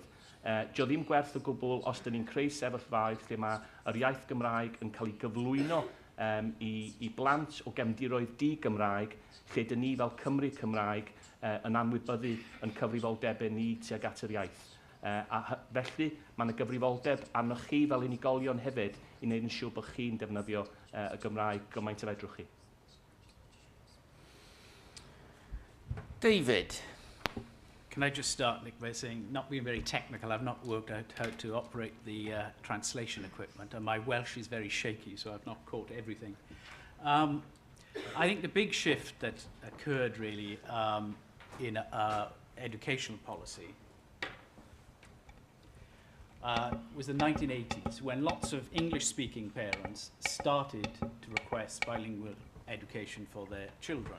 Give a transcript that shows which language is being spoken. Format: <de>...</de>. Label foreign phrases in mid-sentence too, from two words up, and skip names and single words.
<cy>Dio ddim gwerth o gwbl os dyn ni'n creu sefyllfaoedd lle mae'r iaith Gymraeg yn cael ei gyflwyno I blant o gefndiroedd di-Gymraeg, lle dyn ni fel Cymru Cymraeg yn anwybyddu yn cyfrifoldebau ni tuag at yr iaith. Felly, mae yna gyfrifoldeb arnoch chi fel unigolion hefyd I wneud yn siŵr bod chi'n defnyddio y Gymraeg gymaint a fedrwch chi. David.</cy> <en>Can I just start, Nick, by saying, not being very technical, I've not worked out how to operate the translation equipment, and my Welsh is very shaky, so I've not caught everything. I think the big shift that occurred, really, in educational policy was the 1980s, when lots of English-speaking parents started to request bilingual education for their children.</en>